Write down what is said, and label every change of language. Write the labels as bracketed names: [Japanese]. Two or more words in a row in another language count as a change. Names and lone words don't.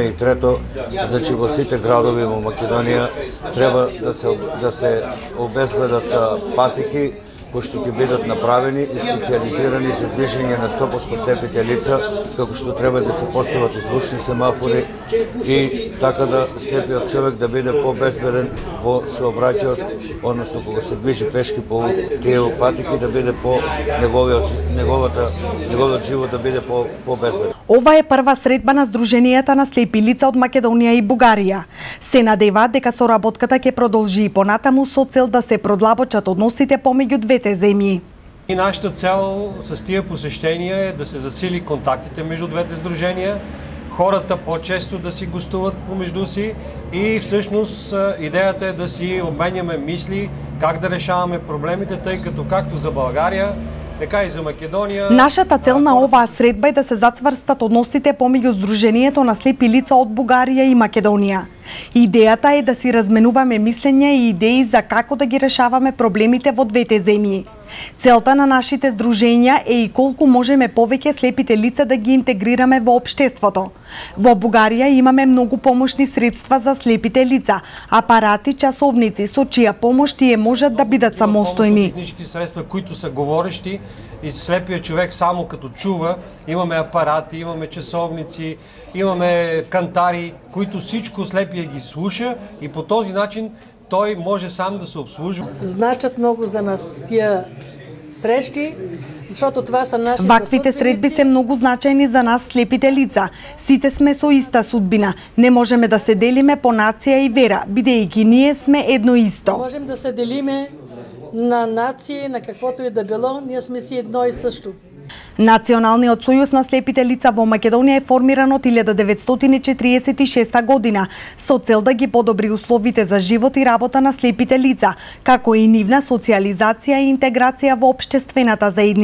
[Macedonian] И трето, значи во сите градови во Македонија треба да се обезбедат патеки кои што ќе бидат направени и специализирани за движење на 100% слепите лица, како што треба да се постават и звучни семафори и така да слепиот човек да биде побезбеден во сообраќајот, односно кога се движи пешки по тие патеки да биде по неговиот живот да биде побезбеден. Ова е прва средба на Сдруженијата на слепи лица од Македонија и Бугарија. Се надеваат дека соработката ќе продолжи и понатаму со цел да се продлабочат односите помеѓу двете земји. [Bulgarian] И нашата цел с тия посещения е да се засили контактите между двете сдружения, хората по-често да си гостуват помежду си и всъщност идеята е да си обменяме мисли как да решаваме проблемите, тъй като както за България, така и за Македонија. [Macedonian] Нашата цел на оваа средба е да се зацврстат односите помеѓу Сдруженијето на слепи лица од Бугарија и Македонија. Идејата е да си разменуваме мислења и идеи за како да ги решаваме проблемите во двете земји. Целта на нашите здруженја е и колку можеме повеќе слепите лица да ги интегрираме во општеството. Во Бугарија имаме многу помошни средства за слепите лица, апарати, часовници со чија помош тие можат да бидат самостојни. Технички средства, [Bulgarian] които са говорещи и слепият човек само като чува, имаме апарати, имаме часовници, имаме кантари, които всичко слепия ги слуша и по този начин той може сам да се обслужва. Значат много за нас тия срещи, защото това са наши [Macedonian] Ваквите средби се многу значајни за нас слепите лица. Сите сме со иста судбина. Не можеме да се делиме по нација и вера, бидејќи ние сме едно исто. [Bulgarian] Можем да се делиме на нации, на каквото и да било, ние сме си едно и също. [Macedonian] Националниот сојуз на слепите лица во Македонија е формиран од 1946 година со цел да ги подобри условите за живот и работа на слепите лица, како и нивна социјализација и интеграција во општествената заедница.